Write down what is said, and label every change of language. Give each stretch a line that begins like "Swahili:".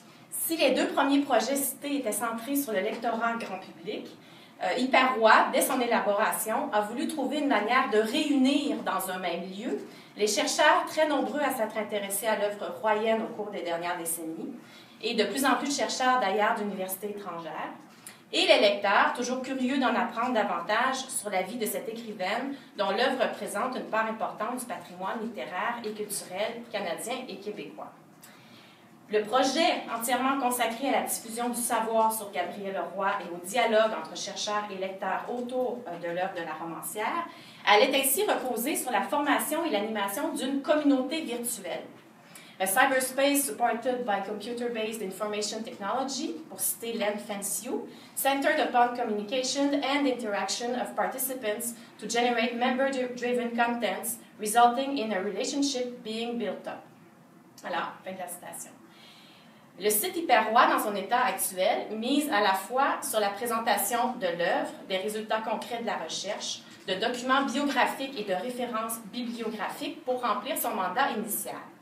French: Si les 2 premiers projets cités étaient centrés sur le lectorat grand public, Hyperroi, dès son élaboration, a voulu trouver une manière de réunir dans un même lieu les chercheurs très nombreux à s'être intéressés à l'œuvre royenne au cours des dernières décennies, et de plus en plus de chercheurs d'ailleurs d'universités étrangères, et les lecteurs, toujours curieux d'en apprendre davantage sur la vie de cette écrivaine dont l'œuvre représente une part importante du patrimoine littéraire et culturel canadien et québécois. Le projet, entièrement consacré à la diffusion du savoir sur Gabriel Leroy et au dialogue entre chercheurs et lecteurs autour de l'œuvre de la romancière, allait ainsi reposer sur la formation et l'animation d'une communauté virtuelle.
English: A cyberspace supported by computer-based information technology,
French: pour citer
English: Len Fanciu, centered upon communication and interaction of participants to generate member-driven contents, resulting in a relationship being built up.
French: Alors, fin de la citation. Le site Hyperroi, dans son état actuel, mise à la fois sur la présentation de l'œuvre, des résultats concrets de la recherche, de documents biographiques et de références bibliographiques pour remplir son mandat initial.